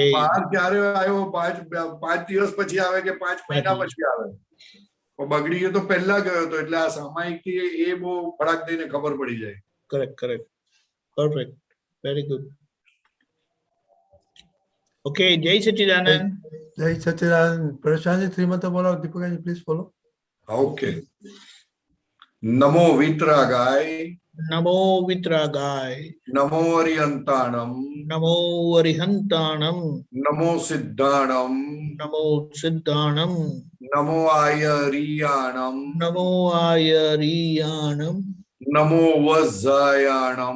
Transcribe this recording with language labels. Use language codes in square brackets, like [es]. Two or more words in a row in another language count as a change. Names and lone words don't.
[gu] બહાર ક્યારે આવ્યો, 5 દિવસ પછી આવે કે 5 મહિના પછી આવે, બગડી ગયો તો પહેલા ગયો હતો, એટલે આ સામાયિક થી એ બહુ ફડાક દઈને ખબર પડી જાય। [en] correct correct, perfect, very good. okay, [gu] જય સચ્ચિદાનંદ। જય સચ્ચિદાનંદ। પ્રશાંતજી શ્રીમંત બોલો, દીપકજી [en] please follow. [pra] ઓકે। नमो वितरागाय नमो वितरागाय नमो अरिहंताणम नमो अरिहंताणम नमो सिद्धाणम नमो सिद्धाणम नमो आयरियाणम नमो आयरियाणम नमो वज्जायाणम